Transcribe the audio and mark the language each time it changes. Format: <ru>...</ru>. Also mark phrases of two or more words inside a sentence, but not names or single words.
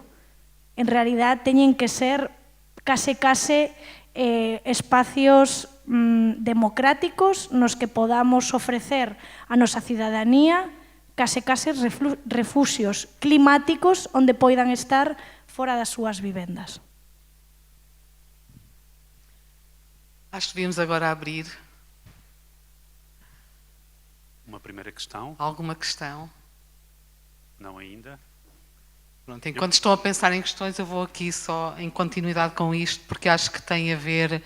<gl>En realidad, teñen que ser case espacios democráticos nos que podamos ofrecer a nosa cidadanía case refuxios climáticos onde poidan estar fora das súas vivendas.</gl> <pt>Acho que devíamos agora abrir Uma primeira questão, alguma questão. não ainda. Pronto, enquanto estão a pensar em questões, eu vou aqui só em continuidade com isto, porque acho que tem a ver...</pt>